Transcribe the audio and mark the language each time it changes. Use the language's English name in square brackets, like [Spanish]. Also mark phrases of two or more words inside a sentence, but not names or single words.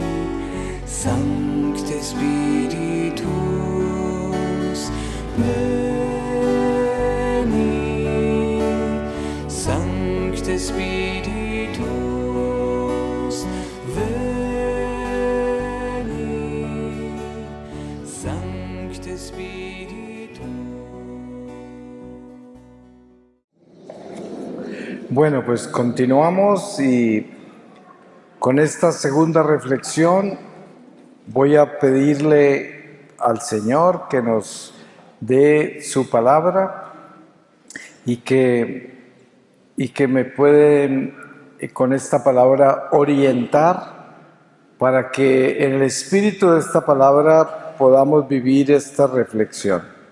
[Latin] Sancte Spiritus, veni. Sancte Spiritus, veni. Sancte Spiritus. [Spanish] Bueno, pues continuamos y con esta segunda reflexión voy a pedirle al Señor que nos dé su palabra y que me pueden con esta palabra orientar para que en el espíritu de esta palabra podamos vivir esta reflexión.